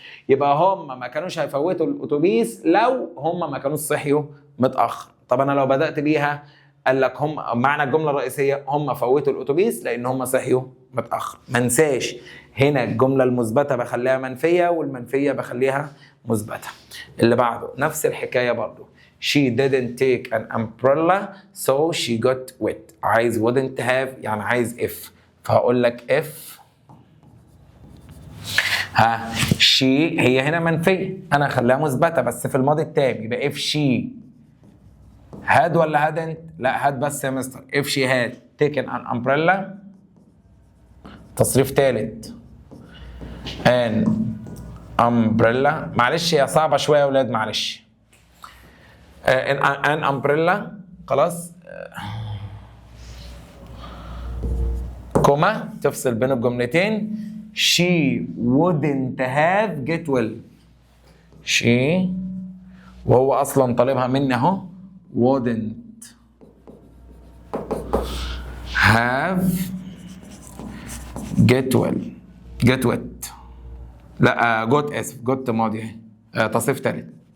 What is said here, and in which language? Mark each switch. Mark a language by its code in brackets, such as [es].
[ar] يبقى هم ما كانوش هيفوتوا الاتوبيس لو هم ما كانوش صحيوا متاخر. طب انا لو بدات بيها قال لك هم معنى الجمله الرئيسيه هم فوتوا الاتوبيس لان هم صحيوا متاخر. ما انساش هنا الجمله المثبته بخليها منفيه والمنفيه بخليها مثبته. اللي بعده نفس الحكايه برضو. [en] She didn't take an umbrella so she got wet. [ar] عايز wouldn't have يعني عايز if، فهقول لك [en] if she [ar] هي هنا منفيه انا هخليها مثبته بس في الماضي التام، يبقى [en] if she had [ar] ولا hadn't؟ لا had بس يا مستر. [en] if she had taken an umbrella [ar] تصريف ثالث [en] an umbrella. [ar] معلش هي صعبه شويه يا اولاد معلش. [en] an umbrella [ar] خلاص كوما تفصل بين الجملتين. [en] she wouldn't have get well. [ar] she وهو اصلا طالبها مني اهو [en] wouldn't have get wet [ar] لا got اسف got ماضي تصريف تالت.